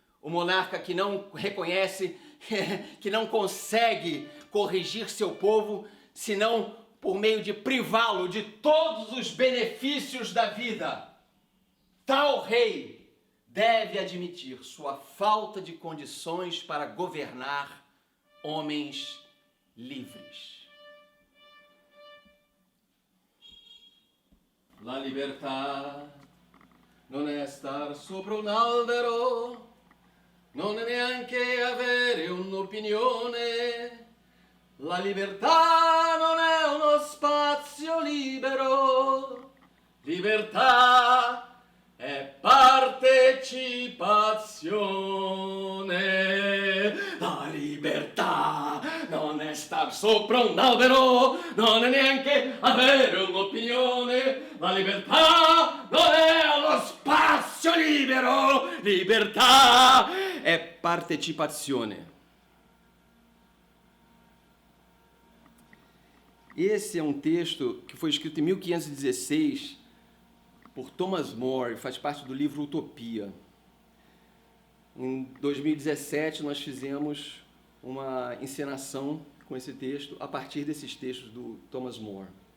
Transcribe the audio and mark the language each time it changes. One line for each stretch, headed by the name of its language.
Portuguese: O monarca que não reconhece, que não consegue corrigir seu povo, senão por meio de privá-lo de todos os benefícios da vida. Tal rei deve admitir sua falta de condições para governar homens livres.
Italian: La libertà non è star sopra un albero, non è neanche avere un'opinione. La libertà non è uno spazio libero. Libertà è partecipazione. La libertà non è star sopra un albero, non è neanche avere un'opinione. La libertà non è uno spazio libero. Libertà è partecipazione.
Portuguese: Esse é um texto que foi escrito em 1516 por Thomas More, faz parte do livro Utopia. Em 2017 nós fizemos uma encenação com esse texto a partir desses textos do Thomas More.